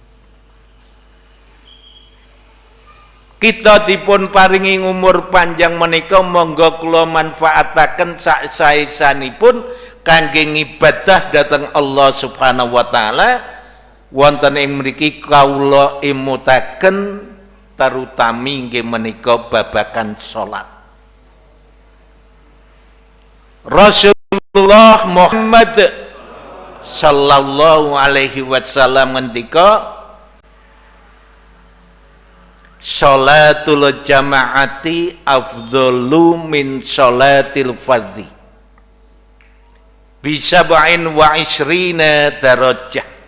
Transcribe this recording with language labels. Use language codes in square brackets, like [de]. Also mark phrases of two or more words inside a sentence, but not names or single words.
[jv] Kita dipun paringi umur panjang menika, monggo kula manfaataken sak saesanipun kangge ibadah dhateng Allah [ar] سبحانه وتعالى. [jv] Wonten ing mriki kawula imutaken terutami nggih menika babagan salat. [ar] رسول الله محمد صلى الله عليه وسلم ngendika, صلاة الجماعة أفضل من صلاة الفرد بـ 27 درجة.